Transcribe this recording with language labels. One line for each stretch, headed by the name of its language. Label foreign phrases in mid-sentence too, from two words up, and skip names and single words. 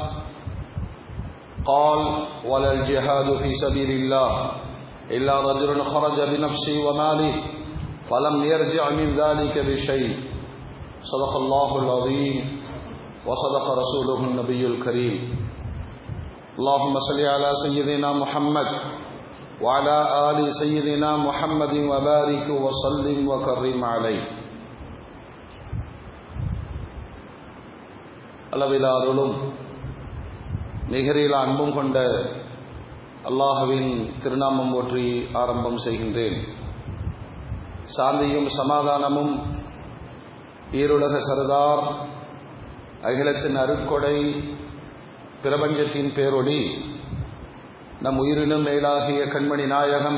Arabic: قال: ولا الجهاد في سبيل الله إلا رجل خرج بنفسه وماله فلم يرجع من ذلك بشيء. صدق الله العظيم وصدق رسوله النبي الكريم. اللهم صل على سيدنا محمد وعلى آل سيدنا محمد وبارك وسلم وكرم عليه.
Tamil: அளவிலா அருளும் நிகரில் அன்பும் கொண்ட அல்லாஹ்வின் திருநாமம் போற்றி ஆரம்பம் செய்கின்றேன். சாந்தியும் சமாதானமும் ஈருலக சர்தார், அகிலத்தின் அருட்கொடை, பிரபஞ்சத்தின் பேரொளி, நம் உயிரினும் மேலாகிய கண்மணி நாயகம்